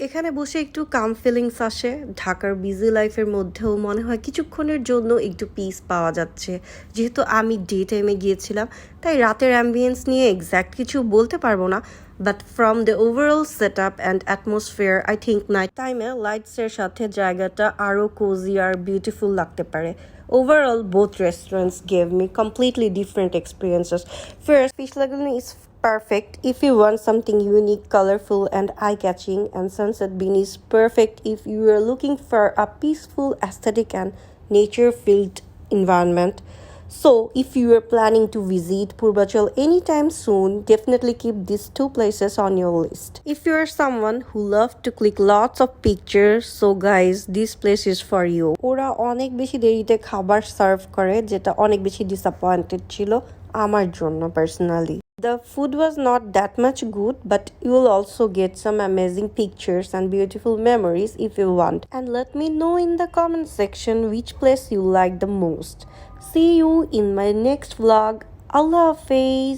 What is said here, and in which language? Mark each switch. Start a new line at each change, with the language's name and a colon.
Bangla: এখানে বসে একটু কাম ফিলিংস আসে। ঢাকার বিজি লাইফের মধ্যেও মনে হয় কিছুক্ষণের জন্য একটু পিস পাওয়া যাচ্ছে। যেহেতু আমি ডে টাইমে গিয়েছিলাম, তাই রাতের অ্যাম্বিয়েন্স নিয়ে এক্স্যাক্ট কিছু বলতে পারবো না,
English: but from the overall set up and atmosphere, I think
Bangla: night টাইমে লাইটসের সাথে জায়গাটা আরও কোজি আর বিউটিফুল লাগতে পারে।
English: Overall, both restaurants gave me completely different experiences. First, Fish Lagoon is perfect if you want something unique, colorful, and eye-catching, and Sunset Bean is perfect if you are looking for a peaceful, aesthetic, and nature-filled environment. So, if you are planning to visit Purvachal anytime soon, definitely keep these two places on your list. If you are someone who loves to click lots of pictures, so guys, this place is for you.
Bangla: ওরা অনেক বেশি দেরিতে খাবার serve করে, যেটা অনেক বেশি disappointed ছিল আমার জন্য personally.
English: The food was not that much good, but you will also get some amazing pictures and beautiful memories if you want. And let me know in the comment section which place you like the most. See you in my next vlog. Allah Hafiz.